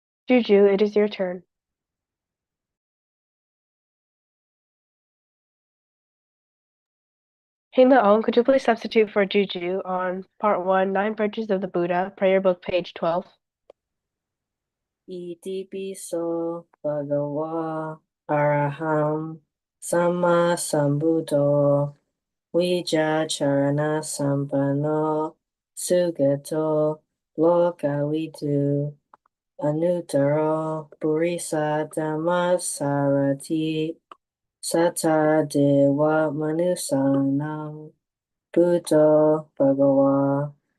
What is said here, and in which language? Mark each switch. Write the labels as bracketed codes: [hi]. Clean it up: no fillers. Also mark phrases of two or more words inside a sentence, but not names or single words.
[en] Juju, it is your turn. Hing-Leong, could you please substitute for Juju on Part 1, 9 Virtues of the Buddha, Prayer Book, page 12? [pi] Itipiso Bhagawa Araham Sama Sambuddho Vijacharana Sampanno Sugato Lokavidu Anuttaro Purisa Dhamma Sarati Sata Dewa Manusanam Buddho Bhagawa